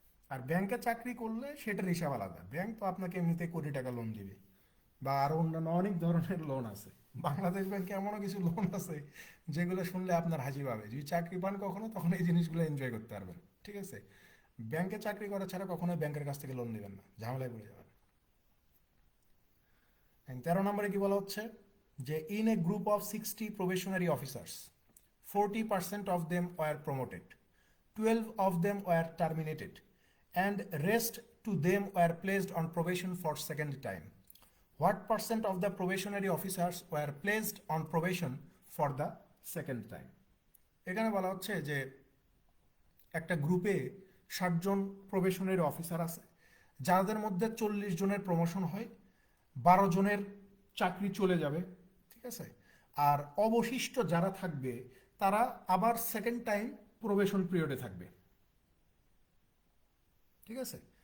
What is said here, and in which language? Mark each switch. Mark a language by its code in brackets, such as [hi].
[bn] আর ব্যাংকে চাকরি করলে সেটার হিসাব আলাদা, ব্যাংক তো আপনাকে এমনিতে কোটি টাকা লোন দিবে, বা আরো অন্যান্য অনেক ধরনের লোন আছে। বাংলাদেশ ব্যাংকে এমনও কিছু লোন আছে যেগুলো শুনলে আপনার হাসি পাবে। যদি চাকরি পান কখনো, তখন এই জিনিসগুলো এনজয় করতে পারবেন, ঠিক আছে? ব্যাংকে চাকরি করা ছাড়া কখনোই ব্যাংকের কাছ থেকে লোন নেবেন না, ঝামেলায় পড়ে যাবেন। 13 নম্বরে কি বলা হচ্ছে, যে [en] In a group of 60 probationary officers, 40% of them were promoted, 12 of them were terminated, and rest to them were placed on probation for second time. What percent of the probationary officers were placed on probation for the second time? [bn] এখানে বলা হচ্ছে যে একটা গ্রুপে 60 জন probationary officer আছে, যাদের মধ্যে 40 জনের প্রমোশন হয়, 12 জনের চাকরি চলে যাবে, ঠিক আছে? আর অবশিষ্ট যারা থাকবে তারা আবার সেকেন্ড টাইম প্রবেশন পিরিয়ডে থাকবে, ঠিক আছে?